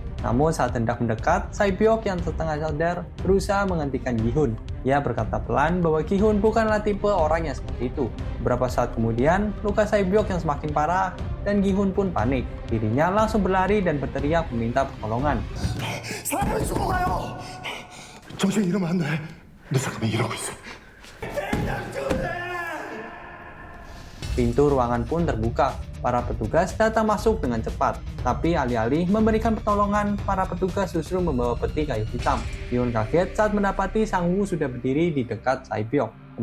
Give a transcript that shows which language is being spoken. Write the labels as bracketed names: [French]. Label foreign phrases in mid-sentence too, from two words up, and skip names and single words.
[Indonesian] Namun saat hendak mendekat, Sae-byeok yang setengah sadar berusaha menghentikan Gi-hun. Ia berkata pelan bahwa Gi-hun bukanlah tipe orang yang seperti itu. Beberapa saat kemudian, luka Sae-byeok yang semakin parah dan Gi-hun pun panik. Dirinya langsung berlari dan berteriak meminta pertolongan. [Korean] 사람이 죽어가요. 정신 잃으면 안 돼. 내 사람이 이러고 있어. [Indonesian] Pintu ruangan pun terbuka. Para petugas datang masuk dengan cepat. Tapi alih-alih memberikan pertolongan, para petugas justru membawa peti kayu hitam. Gi-hun kaget saat mendapati Sang-woo sudah berdiri di dekat Sae-byeok.